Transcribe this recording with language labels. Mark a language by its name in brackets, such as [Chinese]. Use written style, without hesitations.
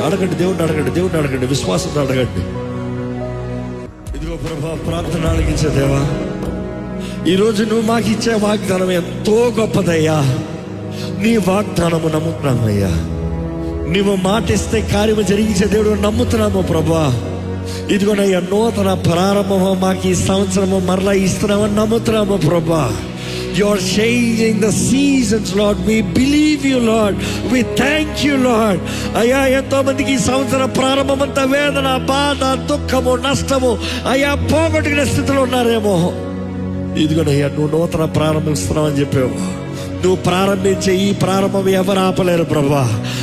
[Telugu] అడగండి, దేవుణ్ణి అడగండి, దేవుణ్ణి అడగండి, విశ్వాసంతో అడగండి. ఇదిగో ప్రభా, ప్రార్థన అడిగించే దేవా, ఈరోజు నువ్వు మాకు ఇచ్చే వాగ్దానం ఎంతో గొప్పదయ్యా. నీ వాగ్దానము నమ్ముతున్నామయ్యా. నువ్వు మాటిస్తే కార్యము జరిగించే దేవుడు నమ్ముతున్నాము ప్రభా. ఇదిగోనయ్యా, నూతన ప్రారంభము మాకు ఈ సంవత్సరము మరలా ఇస్తున్నామని నమ్ముతున్నాము ప్రభా. [English] You are changing the seasons, Lord. We believe you, Lord. We thank you, Lord. [Telugu] అయ్యా, ఎంతో మందికి ఈ సంవత్సరం ప్రారంభం అంతా వేదన, బాధ, దుఃఖము, నష్టము అయ్యా పోగొట్టుకునే స్థితిలో ఉన్నారేమో. ఇదిగోనయ్యా, నువ్వు నూతన ప్రారంభిస్తున్నావని చెప్పావు. నువ్వు ప్రారంభించే ఈ ప్రారంభం ఎవరు ఆపలేరు ప్రభా.